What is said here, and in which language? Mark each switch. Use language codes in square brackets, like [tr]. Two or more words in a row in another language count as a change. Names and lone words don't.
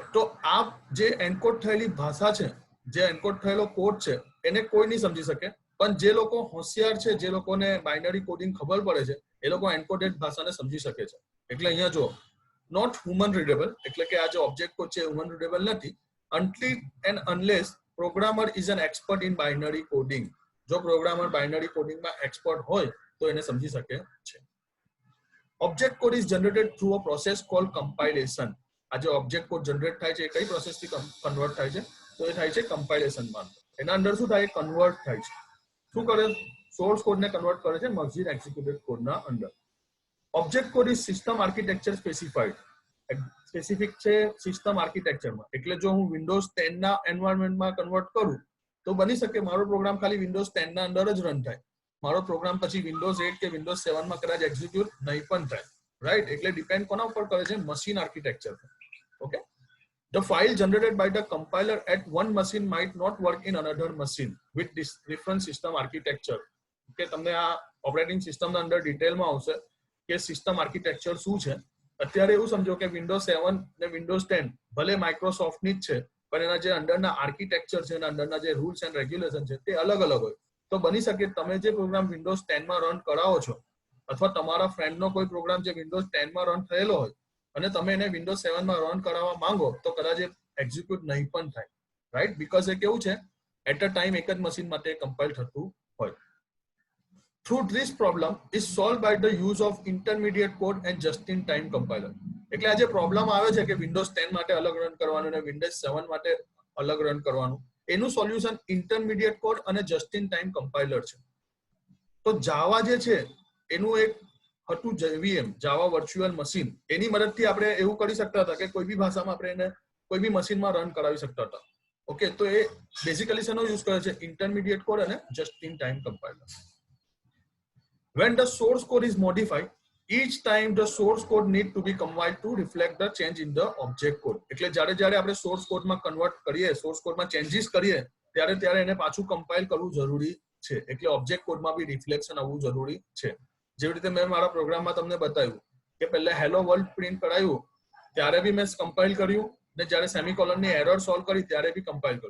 [gu] તો આ જે એન્કોડ થયેલી ભાષા છે, જે એન્કોડ થયેલો કોડ છે, એને કોઈ નહીં સમજી શકે, પણ જે લોકો હોશિયાર છે, જે લોકોને [en] binary coding [gu] ખબર પડે છે, એ લોકો એન્કોડેડ ભાષાને સમજી શકે છે. એટલે અહીંયા જો [en] not human readable, [gu] એટલે કે આ જે [en] object code [gu] છે [en] human readable [gu] નથી [en] until and unless programmer is an expert in binary coding. [gu] જો પ્રોગ્રામર બાઇનરી કોડિંગમાં એક્સપર્ટ હોય તો એને સમજી શકે છે. [en] object code is generated through a process called compilation. [gu] આ જે [en] object code [gu] જનરેટ થાય છે એ કઈ પ્રોસેસથી કન્વર્ટ થાય છે તો એ થાય છે કમ્પાઇલેશનમાં. એના અંદર શું થાય? કન્વર્ટ થાય છે. શું કરે? સોર્સ કોડને કન્વર્ટ કરે છે મશીન એક્ઝિક્યુટેડ કોડના અંદર. [en] object code is system architecture specified. [gu] સ્પેસિફિક છે સિસ્ટમ આર્કિટેક્ચરમાં. એટલે જો હું વિન્ડોઝ 10 ના એન્વાયરમેન્ટમાં કન્વર્ટ કરું તો બની શકે મારો પ્રોગ્રામ ખાલી વિન્ડોઝ 10 ના અંદર જ રન થાય, મારો પ્રોગ્રામ પછી વિન્ડોઝ 8 કે વિન્ડોઝ 7 માં કદાચ એક્ઝિક્યુટ નહીં પણ થાય, રાઈટ. એટલે ડિપેન્ડ કોના ઉપર કરે છે? [en] machine architecture. [gu] ઓકે. [en] The file generated by the compiler at one machine might not work in another machine with this different system architecture. [gu] કે તમને આ ઓપરેટિંગ સિસ્ટમના અંદર ડિટેલમાં આવશે કે સિસ્ટમ આર્કિટેક્ચર શું છે. અત્યારે એવું સમજો કે વિન્ડોઝ 7 ને વિન્ડોઝ 10 ભલે માઇક્રોસોફ્ટની જ છે, પણ એના જે અંડરના આર્કિટેક્ચર છે, એના અંડરના જે [en] rules and regulation [gu] છે તે અલગ અલગ હોય. તો બની શકે તમે જે પ્રોગ્રામ વિન્ડોઝ 10 માં રન કરાવો છો અથવા તમારા ફ્રેન્ડનો કોઈ પ્રોગ્રામ જે વિન્ડોઝ 10 માં રન થયેલો હોય અને તમે એને વિન્ડોઝ 7 માં રન કરાવવા માંગો તો કદાચ એ એક્ઝિક્યુટ નહીં પણ થાય, રાઈટ. બીકોઝ એ કેવું છે? [en] at a time [gu] એક જ મશીન માટે કમ્પાઇલ થતું હોય. [en] Through this problem is solved by the use of intermediate code and just-in-time compiler. [gu] એટલે આ જે પ્રોબ્લેમ આવે છે કે વિન્ડોઝ 10 માટે અલગ રન કરવાનું અને વિન્ડોઝ 7 માટે અલગ રન કરવાનું, એનું સોલ્યુશન [en] intermediate code [gu] અને [en] just-in-time compiler [gu] છે. તો જાવા જે છે એનું એક હતું JVM, જાવા વર્ચ્યુઅલ મશીન. એની મદદથી આપણે એવું કરી શકતા હતા કે કોઈ બી ભાષામાં આપણે એને કોઈ બી મશીનમાં રન કરાવી શકતા હતા. ઓકે. તો એ બેઝિકલી શેનો યુઝ કરે છે? [en] intermediate code [gu] અને [en] just-in-time compiler. When the source code is modified, each time the source code need to be compiled to reflect the change in the object code. [gu] એટલે જ્યારે આપણે સોર્સ કોડમાં કન્વર્ટ કરીએ, સોર્સ કોડમાં ચેન્જીસ કરીએ ત્યારે એને પાછું કમ્પાઇલ કરવું જરૂરી છે. એટલે ઓબ્જેક્ટ કોડમાં બી રિફ્લેક્શન આવવું જરૂરી છે. જેવી રીતે મેં મારા પ્રોગ્રામમાં તમને બતાવ્યું કે પહેલા [en] hello world [gu] પ્રિન્ટ કરાયું ત્યારે બી મેં કમ્પાઇલ કર્યું ને જ્યારે સેમિકોલનની એરર સોલ્વ કરી ત્યારે બી કમ્પાઇલ કર્યું.